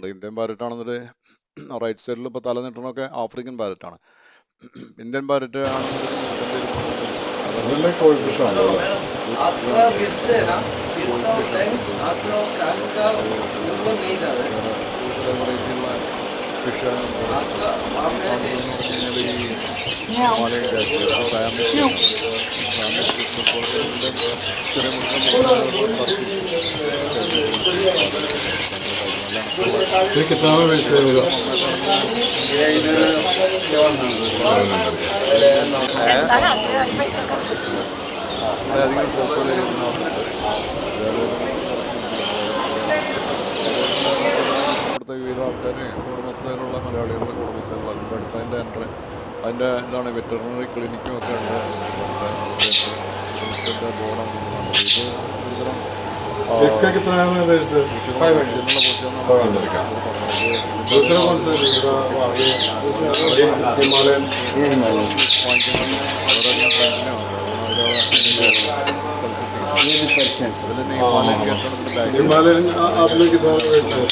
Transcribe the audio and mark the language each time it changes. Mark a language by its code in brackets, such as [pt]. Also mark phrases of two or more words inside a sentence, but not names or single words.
[ml] ഇന്ത്യൻ പാരറ്റ് ആണെന്നത് റൈറ്റ് സൈഡിൽ ഇപ്പോൾ തല നീട്ടണമൊക്കെ ആഫ്രിക്കൻ പാരറ്റാണ്. ഇന്ത്യൻ പാരറ്റ് ആണെന്നുണ്ടെങ്കിൽ 150 ഫിഷ് [hi] कितना में बेचते हो? [ml] വളരെയധികം പോപ്പുലർ ഇവിടുത്തെ വിവിധ ആൾക്കാർ, കുടുംബസ്ഥയിലുള്ള മലയാളികളുടെ കുടുംബസ്ഥകൾ, അതിൻ്റെ അടുത്തതിൻ്റെ അതിൻ്റെ ഇതാണ് വെറ്ററിനറി ക്ലിനിക്കും ഒക്കെ ഉണ്ട്. ഹെൽത്തിൻ്റെ ബോർഡാണ് കാണുന്നത്. ഇത് ഒരുതരം [hi] इसका कितना है बेचते? 500. दूसरा कौन सा दूसरा हिमालयन? हिमालयन आप लोग कितना बेचते हैं?